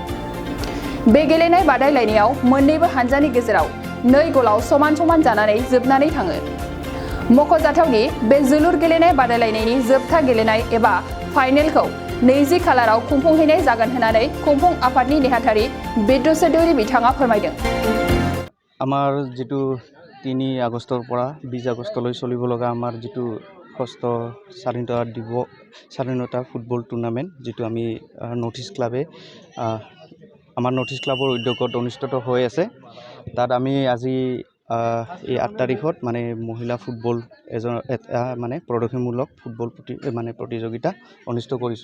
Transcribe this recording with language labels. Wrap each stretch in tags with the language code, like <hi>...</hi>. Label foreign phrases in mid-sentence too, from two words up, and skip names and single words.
<brx>बे गेलेनाय बादायलायनायाव मोन्नैबो हानजानि गेजेराव 2 गलाव समान समान जानानै जोबनानै थाङो। मख'जाथावनि बे जोलुर गेलेनाय बादायलायनायनि जोबथा गेलेनाय एबा फाइनेलखौ 20 खालाराव खुंफुंहैनाय जागोन होननानै खुंफुं आफादनि नेहाथारि बिद्रु चौधुरी बिथाङा फोरमायदों।</brx> <as>आमार जितु 3 আগষ্টৰ পৰা 20 আগষ্টলৈ চলিব লগা আমাৰ जितु ষষ্ঠ স্বাধীনতা ফুটবল টুৰ্ণামেণ্ট जितु আমি নৰ্থ ইষ্ট ক্লাবে আমাৰ নৰ্থ ইষ্ট ক্লাবৰ উদ্যোগত অনুষ্ঠিত হৈ আছে। তাত আমি আজি এই 8 তাৰিখত মানে মহিলা ফুটবল মানে প্ৰদৰ্শনীমূলক ফুটবল প্ৰতিযোগিতা অনুষ্ঠিত কৰিছোঁ।</as>